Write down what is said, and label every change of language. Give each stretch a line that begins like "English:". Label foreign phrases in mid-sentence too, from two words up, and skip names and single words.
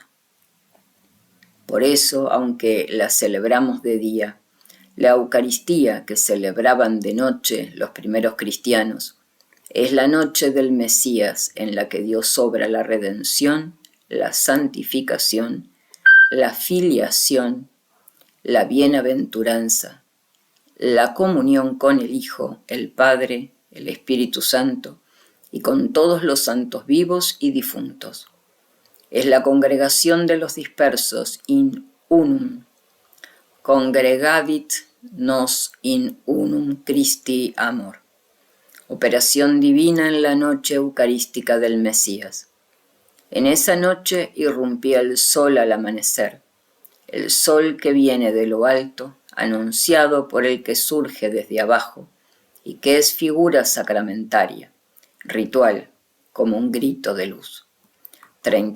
Spanish: Por eso, aunque la celebramos de día, la Eucaristía que celebraban de noche los primeros cristianos es la noche del Mesías en la que Dios obra la redención, la santificación, la filiación, la bienaventuranza, la comunión con el Hijo, el Padre, el Espíritu Santo y con todos los santos vivos y difuntos. Es la congregación de los dispersos
Latin: in unum. Congregavit nos in unum Christi amor.
Spanish: Operación divina en la noche eucarística del Mesías. En esa noche irrumpía el sol al amanecer, el sol que viene de lo alto, anunciado por el que surge desde abajo y que es figura sacramentaria, ritual, como un grito de luz.